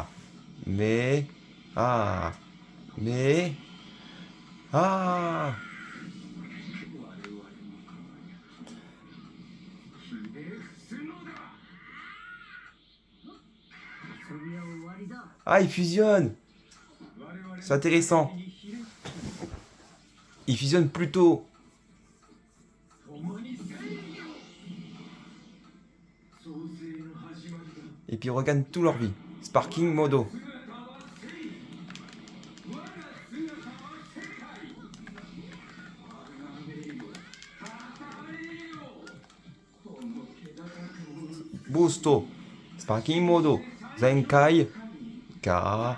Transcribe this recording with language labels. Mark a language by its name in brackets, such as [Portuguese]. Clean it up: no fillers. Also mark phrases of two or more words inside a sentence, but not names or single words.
[French] Mais. Ah. Mais. Ah. [Japanese] 我々の輝き、ひれ伏すのだ。遊びは終わりだ。 [French] Ah, il fusionne. [Japanese] 我々の [French] C'est intéressant. [Japanese] にひれ伏す [French] Il fusionne plus tôt. [Japanese] 共に正義を。創世の始まりだ。 [French] Et puis ils regagnent toute leur vie. Sparking Modo. [Japanese] 姿は正義。我が姿は世界。あがめよ、たたえよ。この気高く Boosto Sparking Modo Zenkai Ka.